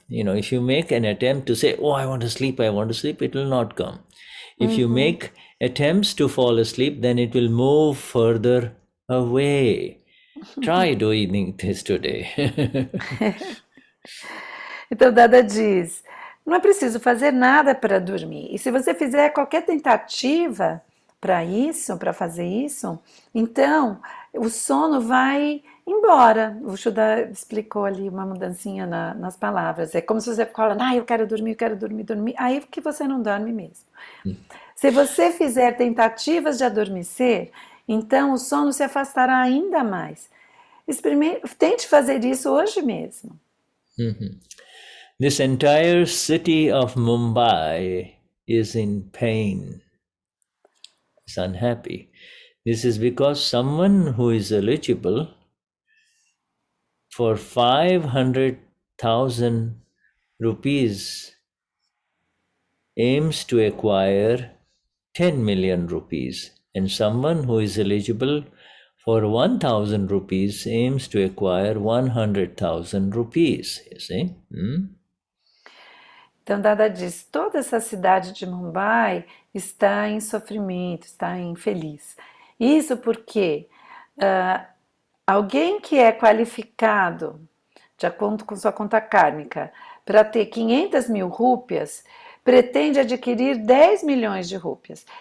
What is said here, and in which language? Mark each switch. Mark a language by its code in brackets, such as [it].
[en] If you make an attempt to say, oh, I want to sleep, it will not come. If you make attempts to fall asleep, then it will move further away. Try doing this today. [pt] Então Dada diz, não é preciso fazer nada para dormir. E se você fizer qualquer tentativa para fazer isso, então o sono vai embora. O Shuddha explicou ali uma mudancinha nas palavras. É como se você fala, eu quero dormir, aí que você não dorme mesmo. Se você fizer tentativas de adormecer, então o sono se afastará ainda mais. Tente fazer isso hoje mesmo. [en] This entire city of Mumbai is in pain. It's unhappy. This is because someone who is eligible for 500,000 rupees aims to acquire 10 million rupees, and someone who is eligible for 1,000 rupees aims to acquire 100,000 rupees. You see? [pt] Então Dada diz, toda essa cidade de Mumbai está em sofrimento, está infeliz. Isso porque alguém que é qualificado, de acordo com sua conta kármica, para ter 500 mil rúpias, pretende adquirir 10 milhões de rúpias.